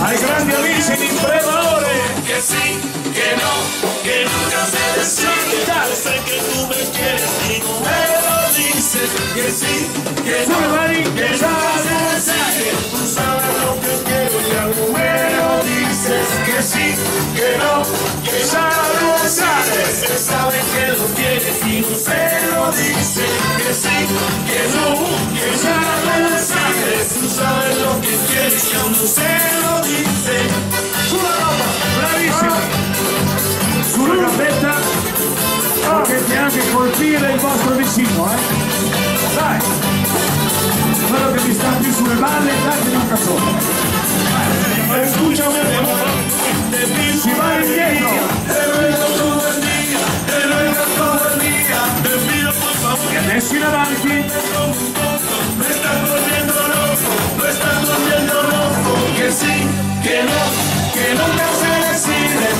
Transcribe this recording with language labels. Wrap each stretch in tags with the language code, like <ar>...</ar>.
<it>Ai grandi amici di Prevalore.</it> <es>Que sí, que no, que nunca se decide. Yo sé que tú me quieres y no me lo dices. Que sí, que no, que nunca se decide. Tú sabes lo que quiero y algo me lo dices. Que sí, que no, que ya lo sabes. Se sabe que lo quieres y no se lo dice. Que sí, que no, que ya lo sabes. Tú sabes lo que quieres y aún no se lo dice.</es> <it>Bravissimo! Sulla gambetta potete anche colpire il vostro vicino, Dai! Quello che mi sta più sulle balle, date un cazzone.</it> <es>Escúchame, mi amor, te pido</es> <it>Si va indietro!</it> <es>te ruego todo el día, te ruego todo el día, te pido por favor.</es> <it>E adesso in avanti!</it> <es>Me estás volviendo loco, me estás volviendo loco. Que sí, que no, que nunca se decide.</es>